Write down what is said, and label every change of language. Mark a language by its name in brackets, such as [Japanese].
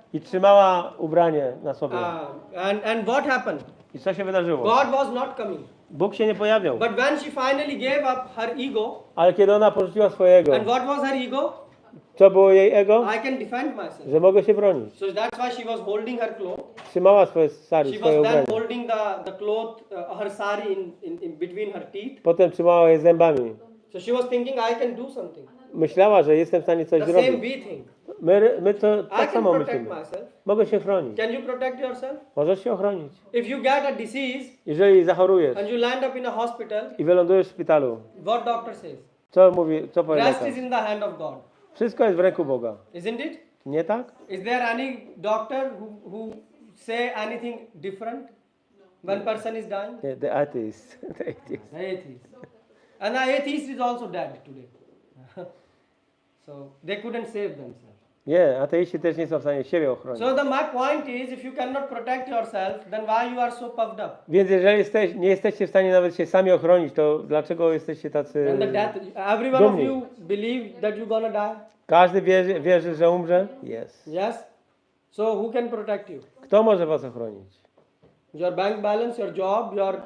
[Polish] i trzymała ubranie na sobie. [English] And what happened? [Polish] I co się wydarzyło? [English] God was not coming. [Polish] Bóg się nie pojawiał. [English] But when she finally gave up her ego, [Polish] Ale kiedy ona porzuciła swojego, [English] and what was her ego? [Polish] co było jej ego? [English] I can defend myself. [Polish] Że mogę się bronić. [English] So that's why she was holding her cloth. [Polish] Trzymała swoje sari, [English] She [Polish] swoje [English] was then [Polish] ubranie. [English] holding the cloth, her sari in between her teeth. [Polish] Potem trzymała je zębami. [English] So she was thinking, I can do something. [Polish] Myślała, że jestem w stanie coś [English] The same [Polish] zrobić. [English] we think. [Polish] My to [English] I [Polish] tak [English] can [Polish] samo [English] protect [Polish] myślimy. [English] myself. [Polish] Mogę się chronić. [English] Can you protect yourself? [Polish] Możesz się ochronić. [English] If you get a disease [Polish] Jeżeli zachorujesz [English] and you land up in a hospital, [Polish] i wylądujesz w szpitalu, [English] what doctor says? [Polish] co powie [English] Rest [Polish] lekarz? [English] is in the hand of God. [Polish] Wszystko jest w ręku Boga. [English] Isn't it? [Polish] Nie tak? [English] Is there any doctor who say anything different when person is dying? [Polish] Nie, [English] the atheist. The atheist. Atheist. And the atheist is also dead today. So they couldn't save themselves. [Polish] Nie, ateiści też nie są w stanie siebie ochronić. [English] So my point is, if you cannot protect yourself, then why you are so puffed up? [Polish] Więc jeżeli nie jesteście w stanie nawet się sami ochronić, to dlaczego jesteście tacy [English] And the death, every one of [Polish] dumni? [English] you believe that you're gonna die. [Polish] Każdy wierzy, że umrze? Jest. [English] Yes. So who can protect you? [Polish] Kto może was ochronić? [English] Your bank balance, your job, your